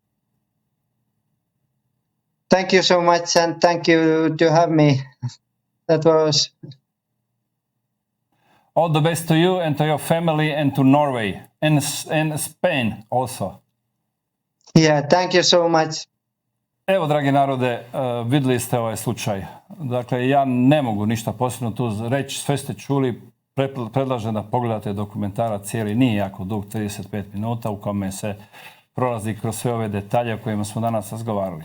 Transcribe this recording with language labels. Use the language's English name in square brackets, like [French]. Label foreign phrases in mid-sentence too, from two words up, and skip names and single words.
[English] Thank you so much, and thank you to have me. That was... All the best to you and to your family and to Norway and Spain also. Yeah, thank you so much. [Bosnian] Evo, dragi narode, vidjeli ste ovaj slučaj. Dakle, ja ne mogu ništa posebno tu reći, sve ste čuli. Predlažem da pogledate dokumentarac cijeli, nije jako dug, 35 minuta, u kome se prolazi kroz sve ove detalje o kojima smo danas razgovarali.